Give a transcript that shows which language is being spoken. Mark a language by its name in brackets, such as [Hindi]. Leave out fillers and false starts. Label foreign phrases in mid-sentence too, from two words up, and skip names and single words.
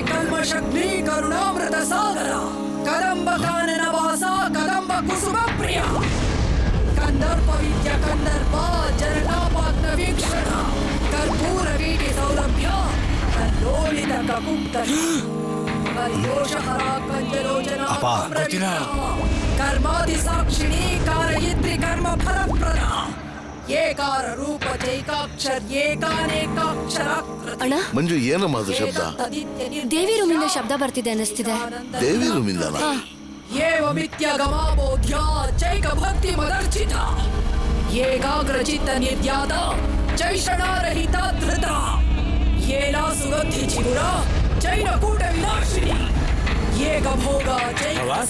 [Sanskrit] कल्मषग्नि करुणामृत सागरा कदंब कानन वासा कदंब कुसुम प्रिया कंदर्प विद्या कंदर्पा जनतापाग्न वीक्षण कर्पूर वीटी सौरभ्य कल्लोलित ककुप्तली कर्योषहरा कंजलोचना कर्मादि साक्षिणी कारयित्री कर्म फलप्रदा ಏಕಾರ ರೂಪ ಚೈಕಾಕ್ಷರ ಏಕಾನೇಕಾಕ್ಷರ. [Kannada] ಅಣ್ಣ, ಮಂಜು ಏನಮ್ಮ ಅದು ಶಬ್ದ? ದೇವಿ ರೂಮಿಂದ ಶಬ್ದ ಬರ್ತಿದೆ ಅನ್ನಿಸ್ತಿದೆ. ದೇವಿ ರೂಮಿಂದ? [Sanskrit] ಏವಮಿತ್ಯ ಗಮಾಬೋಧ್ಯ ಚೈಕ ಭಕ್ತಿ ಮದರ್ಚಿತ ಏಕಾಗ್ರ ಚಿತ್ತ ನಿರ್ಯಾದ ಚೈಷಣಾರಹಿತ ಧೃತ ಏಲಾ ಸುಗಂಧಿ ಚಿಗುರ ಜೈನಕೂಟ ವಿನಾಶಿನಿ ಏಕಭೋಗ ಜೈಕಸ